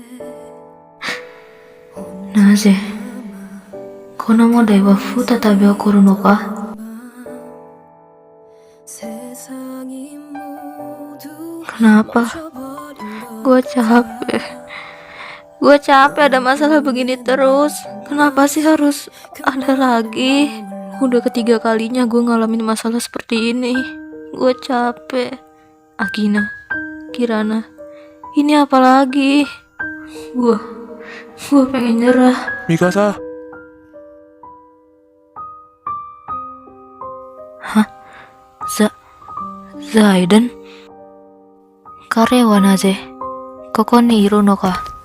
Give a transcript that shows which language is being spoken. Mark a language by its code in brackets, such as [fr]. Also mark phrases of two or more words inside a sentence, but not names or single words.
[ja] なぜこの問題は再び起こるのか [ko] 세상이 모두 [id] Kenapa? Gue capek. Gue capek ada masalah begini terus. Kenapa sih harus ada lagi? Udah ketiga kalinya gue ngalamin masalah seperti ini. Gue capek. Akina, Kirana, ini apa lagi? Gue pengen nyerah. Mikasa, Zaiden? [ja] 彼はなぜここにいるのか?